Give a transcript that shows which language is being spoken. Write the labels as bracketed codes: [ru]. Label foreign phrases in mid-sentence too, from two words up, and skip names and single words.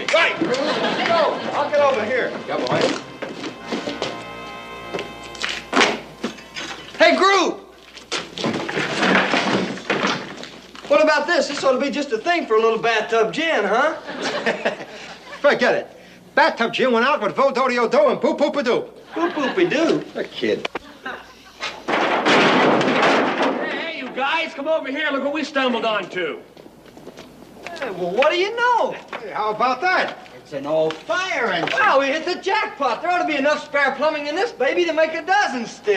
[en] Right! Go! I'll get over here. Yeah, boy. Hey, Groove! What about this? This ought to be just a thing for a little bathtub gin, huh? Forget it. Bathtub gin went out with Vo-Do-De-O-Do and Boop-Boop-A-Doo. Boop-boop-a-doo. A kid. Hey, you guys, come over here. Look what we stumbled onto. Hey, well, what do you know? Hey, how about that? It's an old fire engine. Wow, we hit the jackpot. There ought to be enough spare plumbing in this baby to make a dozen still.